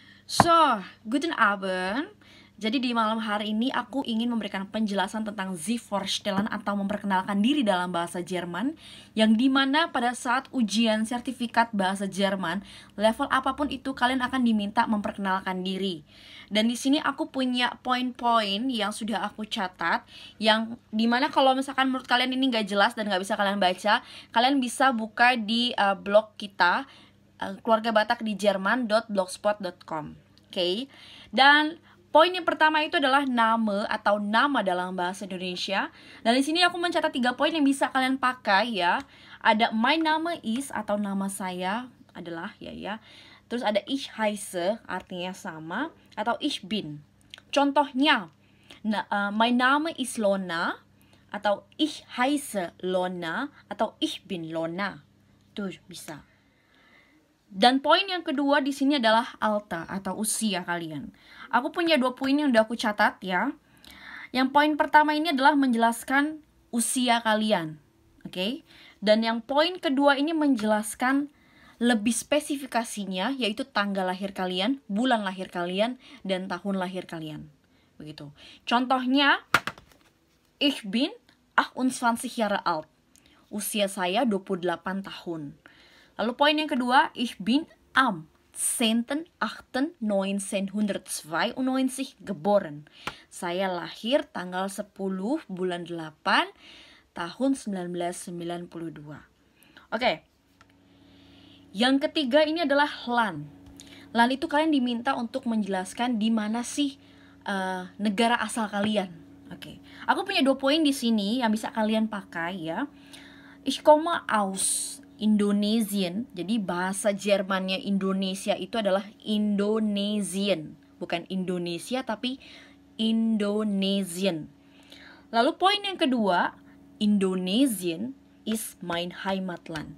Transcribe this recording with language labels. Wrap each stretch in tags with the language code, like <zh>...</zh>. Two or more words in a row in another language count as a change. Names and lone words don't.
<de>So, guten Abend.</de> <id>Jadi di malam hari ini aku ingin memberikan penjelasan tentang</id> <de>Sie vorstellen</de> <id>atau memperkenalkan diri dalam bahasa Jerman, yang dimana pada saat ujian sertifikat bahasa Jerman level apapun itu kalian akan diminta memperkenalkan diri. Dan di sini aku punya poin-poin yang sudah aku catat, yang dimana kalau misalkan menurut kalian ini nggak jelas dan nggak bisa kalian baca, kalian bisa buka di blog kita, keluarga Batak di Jerman.blogspot.com. Oke. Dan poin yang pertama itu adalah nama atau nama dalam bahasa Indonesia. Dan di sini aku mencatat 3 poin yang bisa kalian pakai ya. Ada</id> <en>my Name is</en> <id>atau nama saya adalah ya. Terus ada</id> <de>ich heiße</de> <id>artinya sama, atau</id> <de>ich bin.</de> <id>Contohnya,</id> <en>my Name is Lona,</en> <de>atau ich heiße Lona, atau ich bin Lona.</de> <id>Tuh bisa. Dan poin yang kedua di sini adalah alta atau usia kalian. Aku punya 2 poin yang udah aku catat ya. Yang poin pertama ini adalah menjelaskan usia kalian, oke? Dan yang poin kedua ini menjelaskan lebih spesifikasinya, yaitu tanggal lahir kalian, bulan lahir kalian, dan tahun lahir kalian. Begitu. Contohnya,</id> <de>ich bin 28 Jahre alt.</de> <id>Usia saya 28 tahun. Lalu poin yang kedua,</id> <de>ich bin am 10.8.1992 geboren.</de> <id>Saya lahir tanggal 10 bulan 8 tahun 1992. Oke. Yang ketiga ini adalah LAN. LAN itu kalian diminta untuk menjelaskan di mana sih negara asal kalian. Oke. Aku punya 2 poin di sini yang bisa kalian pakai ya.</id> <de>Ich komme aus Indonesian.</de> <id>Jadi bahasa Jermannya Indonesia itu adalah Indonesian, bukan Indonesia tapi Indonesian. Lalu poin yang kedua,</id> <de>Indonesian is mein Heimatland.</de>